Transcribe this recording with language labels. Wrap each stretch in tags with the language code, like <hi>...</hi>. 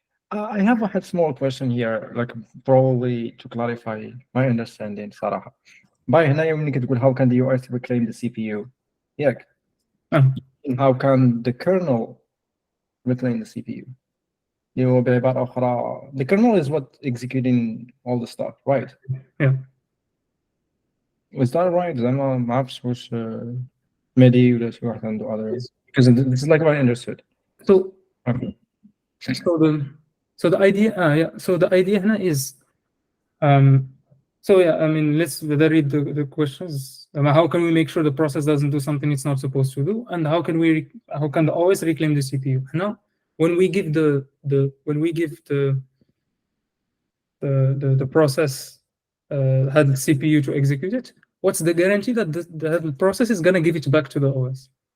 <en>I have a small question here, like probably to clarify my understanding</en> <ar>صراحة. باي هنايا ملي كتقول</ar> <en>how can the OS reclaim the CPU</en> <ar>ياك</ar> <en>and how can the kernel reclaim the CPU</en> <ar>بعبارة أخرى</ar> <en>the kernel is what executing all the stuff, right? Yeah. Was that right?</en> <ar>زعما ما عرفتش واش مدي ولا شي واحد عنده</ar> <en>other, because this is like what I understood. So Okay. So the idea</en> <ar>هنا</ar> <en>is so yeah, I mean, let's read the questions. How can we make sure the process doesn't do something it's not supposed to do, and how can the OS reclaim the CPU? Now, when we give the process had the CPU to execute it, what's the guarantee that the process is gonna give it back to the OS?</en>